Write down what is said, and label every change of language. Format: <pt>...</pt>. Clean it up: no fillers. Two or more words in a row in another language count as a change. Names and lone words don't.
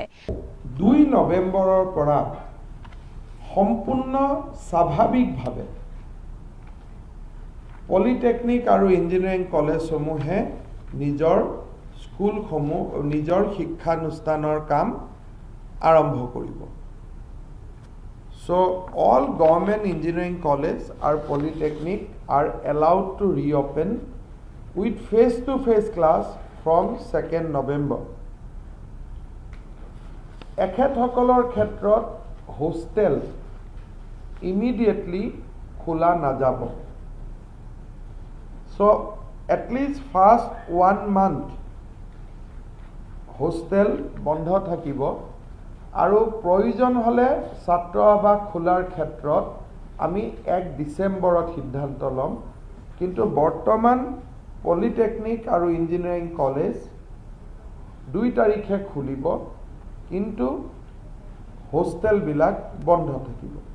<as>2 নৱেম্বৰৰ পৰা সম্পূৰ্ণ স্বাভাৱিকভাৱে পলিটেকনিক আৰু</as> <en>engineering collegeসমূহে</en> <as>নিজৰ স্কুলসমূহ নিজৰ শিক্ষানুষ্ঠানৰ কাম আৰম্ভ কৰিব।</as> <en>So all government engineering college or polytechnic are allowed to reopen with face-to-face class from 2nd November.</en> <as>এখেতসকলৰ ক্ষেত্ৰত হোষ্টেল immediately খোলা নাযাব।</as> <en>So at least first 1 month</en> <as>হোষ্টেল বন্ধ থাকিব আৰু প্ৰয়োজন হলে ছাত্ৰ আবাস খোলাৰ ক্ষেত্ৰত আমি 1 ডিচেম্বৰত সিদ্ধান্ত ল'ম। কিন্তু বৰ্তমান পলিটেকনিক আৰু</as> <en>engineering college</en> <as>2 তাৰিখে খুলিব, কিন্তু হোষ্টেলবিলাক বন্ধ থাকিব।</as>